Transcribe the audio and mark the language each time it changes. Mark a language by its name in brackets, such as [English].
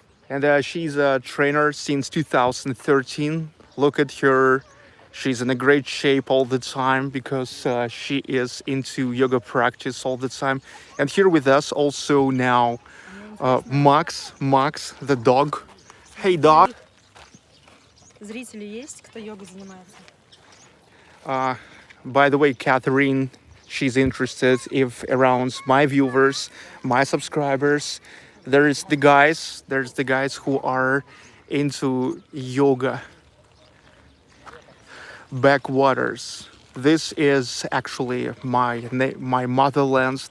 [English] And she's a trainer since 2013. Look at her. She's in a great shape all the time because she is into yoga practice all the time. And here with us also now Max, the dog. Hey, dog. [Russian] Зрители есть, кто йогой занимается? [English] By the way, Catherine, she's interested if around my viewers, my subscribers, there's the guys who are into yoga. Backwaters. This is actually my motherland.